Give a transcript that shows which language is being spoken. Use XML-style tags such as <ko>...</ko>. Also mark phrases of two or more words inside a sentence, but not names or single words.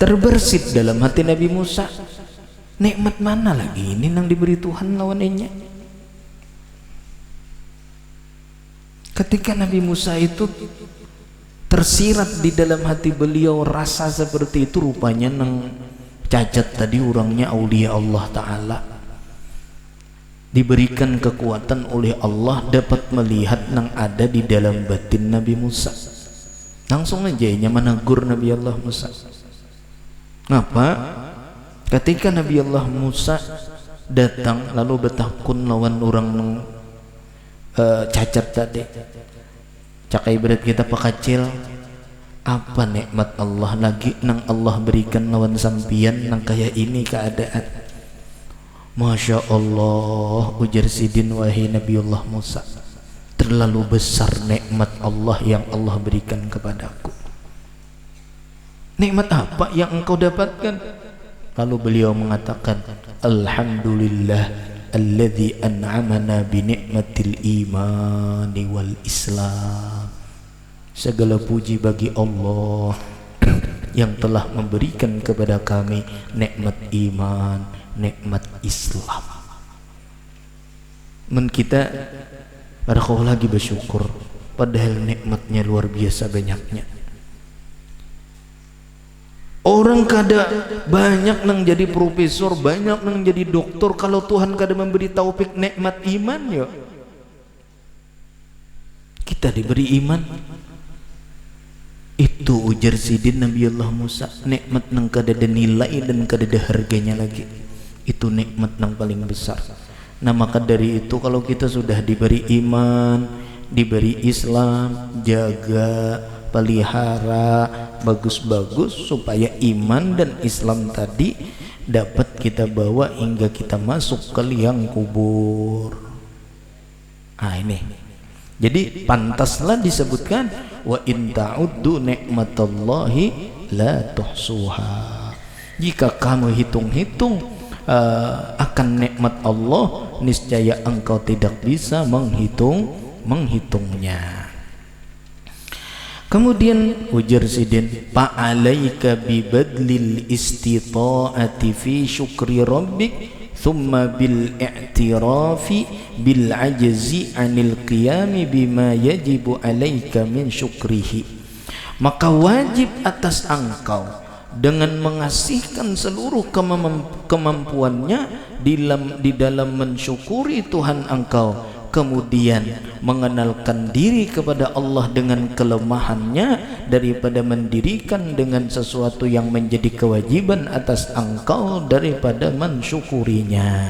<id>terbersit dalam hati Nabi Musa.</id> <bjn>Nikmat mana lagi ini yang diberi Tuhan lawannya? Ketika Nabi Musa itu tersirat di dalam hati beliau rasa seperti itu, rupanya nang cacat tadi orangnya aulia Allah Ta'ala, diberikan kekuatan oleh Allah dapat melihat nang ada di dalam batin Nabi Musa.</bjn> <id>Langsung aja menegur Nabi Allah Musa.</id> <bjn>Ngapa? Ketika Nabi Allah Musa datang lalu bertakun lawan orang cacat tadi, cakai berat kita pakacil, apa nikmat Allah lagi nang Allah berikan lawan sampian nang kayak ini keadaan. Masya Allah, ujar sidin wahai Nabi Allah Musa,</bjn> <id>terlalu besar nikmat Allah yang Allah berikan kepadaku. Nikmat apa yang engkau dapatkan? Lalu beliau mengatakan,</id> <ar>الحمد لله الذي أنعمنا بنعمة الإيمان والإسلام.</ar> <id>Segala puji bagi Allah yang telah memberikan kepada kami nikmat iman, nikmat Islam.</id> <bjn>Men kita barangkali lagi bersyukur, padahal nikmatnya luar biasa banyaknya. Orang kada banyak nang jadi profesor, banyak nang jadi doktor, kalau Tuhan kada memberi taufik nikmat iman ya.</bjn> <id>Kita diberi iman.</id> <bjn>Itu ujar sidin Nabi Allah Musa, nikmat nang kada ada nilai dan kada ada harganya lagi. Itu nikmat nang paling besar.</bjn> <id>Nah maka dari itu kalau kita sudah diberi iman, diberi Islam, jaga, pelihara bagus-bagus supaya iman dan Islam tadi dapat kita bawa hingga kita masuk ke liang kubur. Ini jadi pantaslah disebutkan</id> <ar>وإن تعدوا نعمة الله لا تحصوها.</ar> <id>Jika kamu hitung-hitung akan nikmat Allah, niscaya engkau tidak bisa menghitungnya.</id> <bjn>Kemudian ujar sidin,</bjn> <ar>فعليك ببذل الاستطاعة في شكر ربك ثم بالاعتراف بالعجز عن القيام بما يجب عليك من شكره.</ar> <id>Maka wajib atas engkau dengan mengasihkan seluruh kemampuannya di dalam mensyukuri Tuhan engkau, kemudian mengenalkan diri kepada Allah dengan kelemahannya daripada mendirikan dengan sesuatu yang menjadi kewajiban atas engkau daripada mensyukurinya.</id>